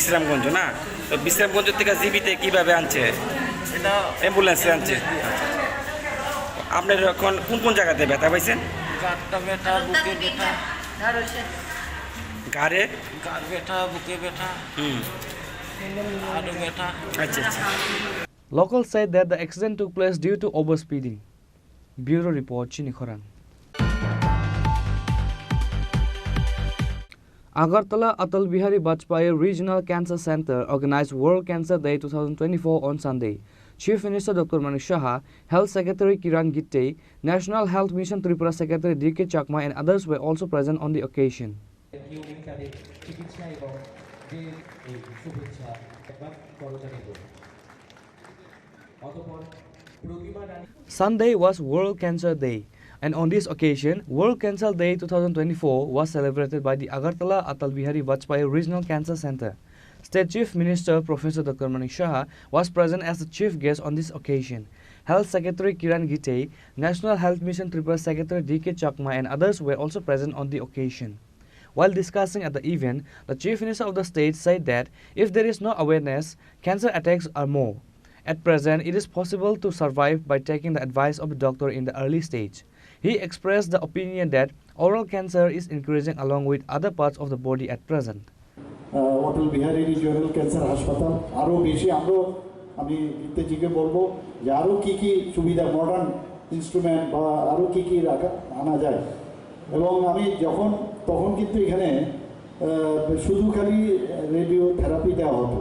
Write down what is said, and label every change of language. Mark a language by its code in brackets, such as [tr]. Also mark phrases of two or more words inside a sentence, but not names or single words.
[bn] বিশ্রামগঞ্জ না? তো বিশ্রামগঞ্জ থেকে জীবিতে কিভাবে আনছে? এটা অ্যাম্বুলেন্সে আনছে। আপনার এখন কোন কোন জায়গাতে ব্যথা পাইছেন? গাঁটটা ব্যথা, বুকে ব্যথা, ঘাড়ে গাঁট ব্যথা, বুকে ব্যথা, আরো ব্যথা। আচ্ছা আচ্ছা। [en] Locals said that the accident took place due to overspeeding. Bureau report, Chini Khorang. Agartala Atal Bihari Vajpayee Regional Cancer Center organized World Cancer Day 2024 on Sunday. Chief Minister Dr. Mani Saha, Health Secretary Kiran Gitte, National Health Mission Tripura Secretary D.K. Chakma and others were also present on the occasion. Sunday was World Cancer Day, and on this occasion, World Cancer Day 2024 was celebrated by the Agartala Atal Bihari Vajpayee Regional Cancer Center. State Chief Minister Professor Dr. Mani Saha was present as the chief guest on this occasion. Health Secretary Kiran Gitte, National Health Mission Tripura Secretary D.K. Chakma and others were also present on the occasion. While discussing at the event, the Chief Minister of the state said that if there is no awareness, cancer attacks are more. At present, it is possible to survive by taking the advice of a doctor in the early stage. He expressed the opinion that oral cancer is increasing along with other parts of the body at present. [bn] অটল বিহারী রিজিওনাল ক্যান্সার হাসপাতাল আরও বেশি আমি ইত্যাদিকে বলবো যে আরও কী কী সুবিধা, [en] modern instrument [bn] বা আরও কী কী আনা যায় এবং আমি তখন কিন্তু এখানে শুধু খালি [en] radio therapy [bn] দেওয়া হতো।